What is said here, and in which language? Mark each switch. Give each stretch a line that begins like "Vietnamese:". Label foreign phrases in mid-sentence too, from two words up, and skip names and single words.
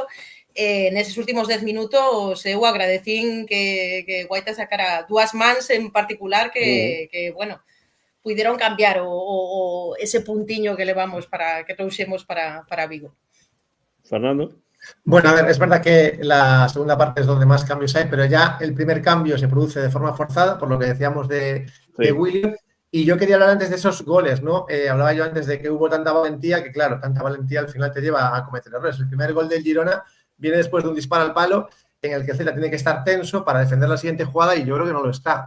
Galician: Neses últimos 10 minutos eu agradecín que Guaita sacara dúas mans en particular que bueno, puideron cambiar ese puntiño que levamos que trouxemos para Vigo. Fernando. Bueno,
Spanish: a ver, es verdad que la segunda parte es donde más cambios hay, pero ya el primer cambio se produce de forma forzada, por lo que decíamos de William. Y yo quería hablar antes de esos goles, ¿no? Hablaba yo antes de que hubo tanta valentía, que claro, tanta valentía al final te lleva a cometer errores. El primer gol del Girona viene después de un disparo al palo en el que el Celta tiene que estar tenso para defender la siguiente jugada y yo creo que no lo está.